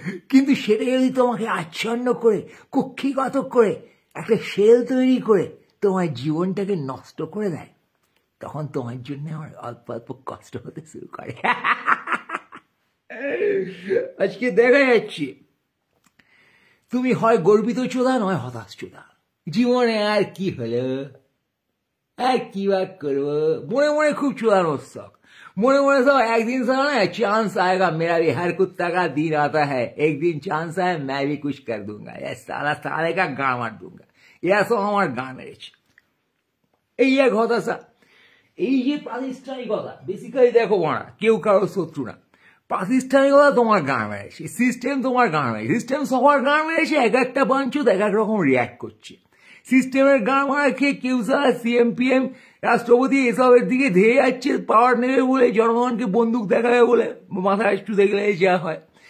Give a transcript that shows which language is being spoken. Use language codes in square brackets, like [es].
[bn] কিন্তু সেটা যদি তোমাকে আচ্ছন্ন করে, কুক্ষিগত করে, একটা শেল তৈরি করে তোমার জীবনটাকে নষ্ট করে দেয়, তখন তোমার জন্য আমার অল্প অল্প কষ্ট হতে শুরু করে। আজকে দেখা যাচ্ছে তুমি হয় গর্বিত চোদা, নয় হতাশ চোদা। জীবনে আর কি হলো, আর কি বা করবো, মনে মনে [hi] খুব চোদানোর শখ, মনে মনে सब एक दिन साला ना चांस आएगा, मेरा भी हर कुत्ता का दिन आता है, एक दिन चांस आए मैं भी कुछ कर दूंगा, ये साला साले का गाड़ मार दूंगा, यह सब [bn] আমার গান মেরেছে। এই এক হতাশা, এই যে প্রাতিষ্ঠানিকতা, বেসিক্যালি দেখো মারা কেউ কারো শত্রু না, প্রাতিষ্ঠানিকতা তোমার গান মেরেছে, সিস্টেম তোমার গান মেরেছে, সিস্টেম সবার গান মেরেছে, এক একটা বাঞ্চুত এক এক রকম রিয়াক্ট করছে। সিস্টেমের গান মারা খেয়ে কেউ সারা সিএমপিএম রাষ্ট্রপতি এসবের দিকে ধেয়ে যাচ্ছে, পাওয়ার নেবে বলে, জনগণকে বন্দুক দেখাবে বলে, মাথা একটু দেখলে যা হয়।